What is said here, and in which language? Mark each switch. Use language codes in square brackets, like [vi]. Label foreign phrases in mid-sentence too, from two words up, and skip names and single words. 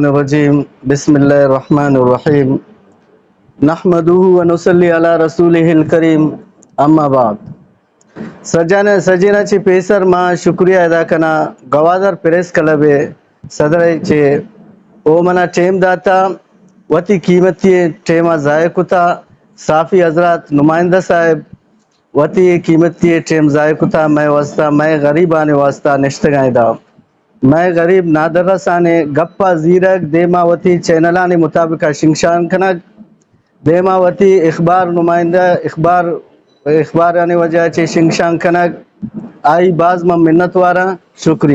[ar] الرجیم، بسم اللہ الرحمن الرحیم، نحمدہ ونصلی علی رسولہ الکریم، اما بعد۔ [bal] سجینا چی پیسر ما شکریہ ادا کنا گوادر پریس کلب صدر چے او منا ٹیم داتا وتی قیمتی ٹیمہ ضائع کتا، صافی حضرات نمائندہ صاحب وتی قیمتی ٹیم ضائع کتا، میں واسطہ میں غریبانے واسطہ نشتگائیں دا، میں غریب نادر رسانے گپا زیرک دیماوتی چینلانے مطابق شنگشان کنک دیماوتی اخبار نمائندہ اخبار آنے وجہ چے شنگشان کنک آئی باز میں منت وارا شکریہ۔